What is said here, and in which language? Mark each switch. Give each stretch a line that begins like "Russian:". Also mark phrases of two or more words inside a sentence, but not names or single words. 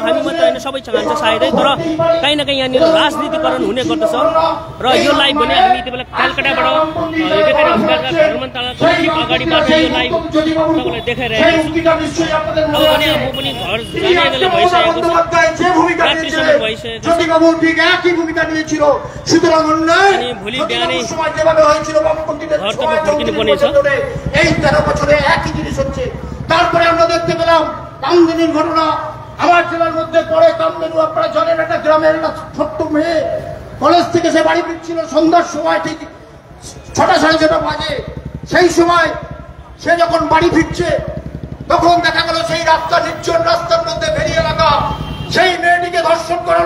Nepali: हामी मात्र होइन, सबै चाहन्छ सायदै। तर काहीँ न काहीँ यहाँनिर राजनीतिकरण हुने गर्दछ र यो लाइभ भने हामी त्यो बेला कलकत्ताबाट भेटनेरी हस्पिटलका धर्मतलाको ठिक अगाडिबाट यो लाइभ तपाईँलाई देखाइरहेको छु। अब भने म पनि घर जाने बेला भइसकेको छ, रात्रि समय भइसकेको छ अनि भोलि बिहानै घर तपाईँ फर्किनु पर्ने छ।
Bangla: 13 বছরে একই জিনিস হচ্ছে। তারপরে আমরা দেখতে পেলাম কামদেনুর ঘটনা। আমার জেলার মধ্যে পড়ে কামদেনু, আপনারা জানেন একটা গ্রামের একটা ছোট্ট মেয়ে কলেজ থেকে সে বাড়ি ফিরছিল সন্ধ্যার সময়, ঠিক 6টা সাড়ে 6টা বাজে। সেই সময় সে যখন বাড়ি ফিরছে তখন দেখা গেল সেই রাস্তা নির্জন রাস্তার মধ্যে বেরিয়ে লাগা সেই মেয়েটিকে ধর্ষণ করালো।